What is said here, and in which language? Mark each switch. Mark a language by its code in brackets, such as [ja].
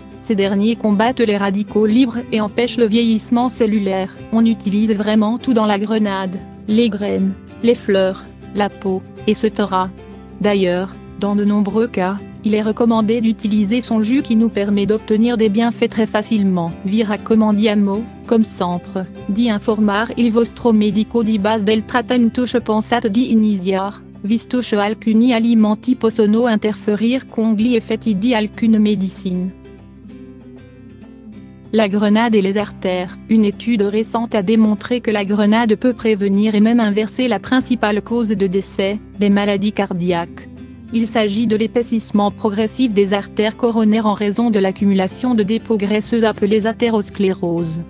[fr] Ces derniers combattent les radicaux libres et empêchent le vieillissement cellulaire. On utilise vraiment tout dans la grenade, les graines, les fleurs, la peau, etc. D'ailleurs, dans de nombreux cas, il est recommandé d'utiliser son jus qui nous permet d'obtenir des bienfaits très facilement. [it] Vi raccomandiamo, comme sempre, di informare il vostro medico di base del trattamento pensate di iniziare, visto che alcuni alimenti possono interferire con gli effetti di alcune medicine. [fr] La grenade et les artères. Une étude récente a démontré que la grenade peut prévenir et même inverser la principale cause de décès, les maladies cardiaques. Il s'agit de l'épaississement progressif des artères coronaires en raison de l'accumulation de dépôts graisseux appelés athérosclérose.